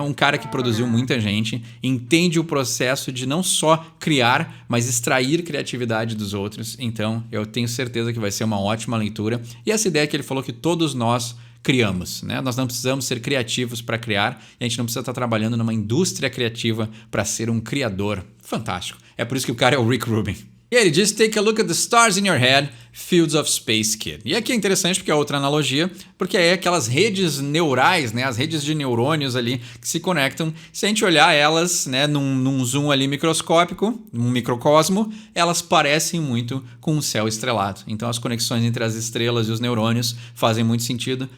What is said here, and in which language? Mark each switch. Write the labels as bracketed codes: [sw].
[pt] Um cara que produziu muita gente, entende o processo de não só criar, mas extrair criatividade dos outros, então eu tenho certeza que vai ser uma ótima leitura. E essa ideia que ele falou que todos nós criamos, né? Nós não precisamos ser criativos para criar e a gente não precisa estar trabalhando numa indústria criativa para ser um criador. Fantástico. É por isso que o cara é o Rick Rubin. E ele diz, [en] take a look at the stars in your head, Fields of Space Kid. [pt] E aqui é interessante porque é outra analogia, porque é aquelas redes neurais, né, as redes de neurônios ali que se conectam. Se a gente olhar elas, né, num zoom ali microscópico, num microcosmo, elas parecem muito com um céu estrelado. Então as conexões entre as estrelas e os neurônios fazem muito sentido.